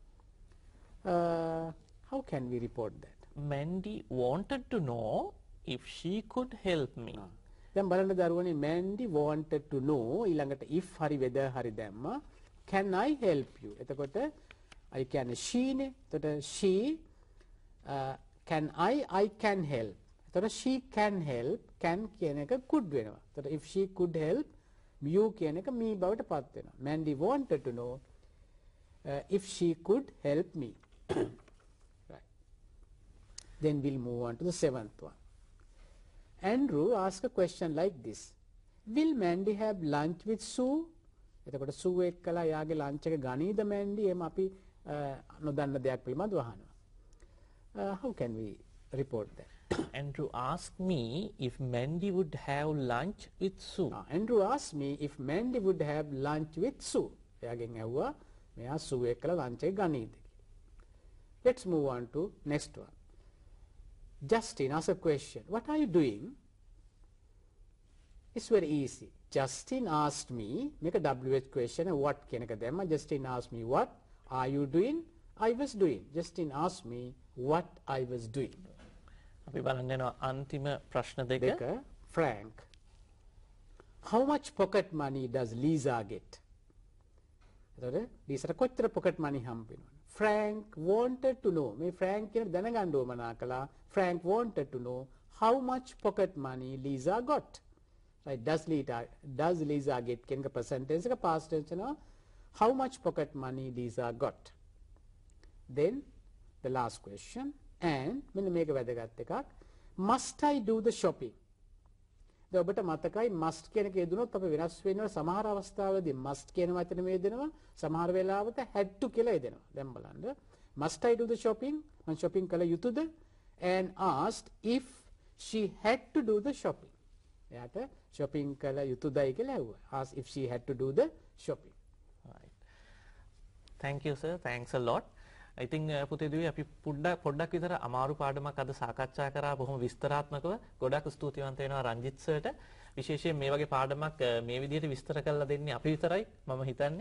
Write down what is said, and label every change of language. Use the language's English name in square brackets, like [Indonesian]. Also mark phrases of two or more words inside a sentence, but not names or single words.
[English] How can we report that? Mandy wanted to know if she could help me. [Sinhala] දැන් බලන්න දරුවනේ [English] Mandy wanted to know [Sinhala] ඊළඟට if හරි whether හරි දැම්මා. [English] Can I help you? [Sinhala] එතකොට I කියන්නේ she නේ. [English] එතකොට she can I can help. එතකොට she can help can [Sinhala] කියන එක [English] could වෙනවා. [Sinhala] එතකොට [English] if she could help you [Sinhala] කියන එක me බවට පත් වෙනවා. [English] Mandy wanted to know if she could help me. Right. Then we'll move on to the 7th one. Andrew asked a question like this. Will Mandy have lunch with Sue? [Sinhala] එතකොට Sue එක්කලා යාගේ lunch එක ගනීද Mandy? එහෙම අපි නොදන්න දෙයක් පිළිබඳව අහනවා. [English] How can we report that? Andrew asked me if Mandy would have lunch with Sue. Andrew asked me if Mandy would have lunch with Sue. [Sinhala] එයාගෙන් ඇහුවා මෙයා Sue එක්කලා lunch එක ගනීද කියලා. [English] Let's move on to next one. Justin asked a question. What are you doing? It's very easy. Justin asked me, make a WH question, what [Sinhala] කියන එක දැම්මා. [English] Justin asked me what are you doing? I was doing. Justin asked me what I was doing. [Sinhala] අපි බලන්න යනවා අන්තිම ප්‍රශ්න දෙක. [English] Frank. How much pocket money does Lisa get? [Sinhala] එතකොට Lisa කොච්චර [English] pocket money [Sinhala] හම්බ වෙනවද? [English] Frank wanted to know. [Sinhala] මේ Frank කියන දැනගන්න ඕමනා කළා. [English] Frank wanted to know how much pocket money Lisa got. Right? Does Lisa get [Sinhala] කියන එක [English] present tense එක past tense වෙනවා. How much pocket money Lisa got? Then the last question. [Sinhala] And මෙන්න මේක වැදගත් එකක්. [English] Must I do the shopping? [Sinhala] දැන් ඔබට මතකයි must කියන එක යෙදුනොත් අපි වෙනස් වෙනවා සමහර අවස්ථාවලදී must කියන වචනේ යෙදෙනවා සමහර වෙලාවට [English] had to [Sinhala] කියලා යෙදෙනවා. දැන් බලන්න. [English] Must I do the shopping? [Sinhala] මම shopping කළ යුතුද? [English] And asked if she had to do the shopping. [Sinhala] එයාට shopping කළ යුතුදයි කියලා ඇහුවා. [English] Asked if she had to do the shopping. Right. Thank you sir. Thanks a lot. I think [Sinhala] පුතේදුවේ අපි පොඩ්ඩක් විතර අමාරු පාඩමක් අද සාකච්ඡා කරා බොහොම විස්තරාත්මකව. ගොඩක් ස්තුතිවන්ත වෙනවා රංජිත් සර්ට. විශේෂයෙන් මේ වගේ පාඩමක් මේ විදිහට විස්තර කරලා දෙන්නේ අපි විතරයි මම හිතන්නේ.